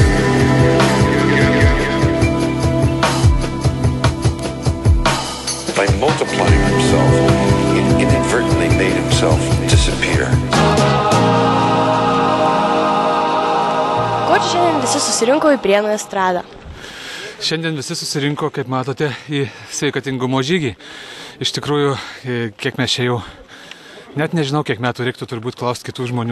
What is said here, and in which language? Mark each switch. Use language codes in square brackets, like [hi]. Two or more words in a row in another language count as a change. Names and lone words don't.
[en] By multiplying himself, he inadvertently made himself disappear. [lt] Ko čia šiandien visi susirinko į Prienų estradą? Šiandien visi susirinko, kaip matote, į sveikatingumo žygį. Iš tikrųjų, kiek mes čia jau, net nežinau, kiek metų reiktų turbūt klausti kitų žmonių.